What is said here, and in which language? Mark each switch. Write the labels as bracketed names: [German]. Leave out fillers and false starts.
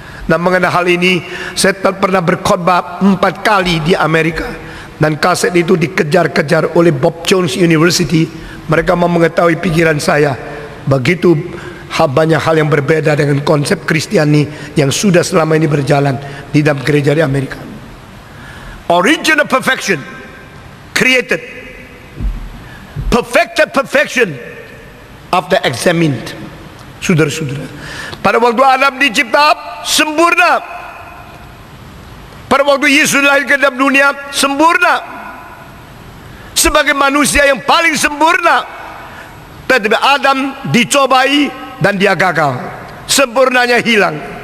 [Indonesian] Dan mengenai hal ini, saya pernah berkhotbah 4 kali di Amerika, dan kaset itu dikejar-kejar oleh Bob Jones University. Mereka mau mengetahui pikiran saya. Begitu banyak hal yang berbeda dengan konsep Kristiani yang sudah selama ini berjalan di dalam gereja di Amerika. [English] Original perfection created, perfected perfection after examined. [Indonesian] Saudara-saudara, pada waktu Adam dicipta sempurna, pada waktu Yesus lahir ke dalam dunia sempurna, sebagai manusia yang paling sempurna. Tetapi Adam dicobai dan dia gagal, sempurnanya hilang.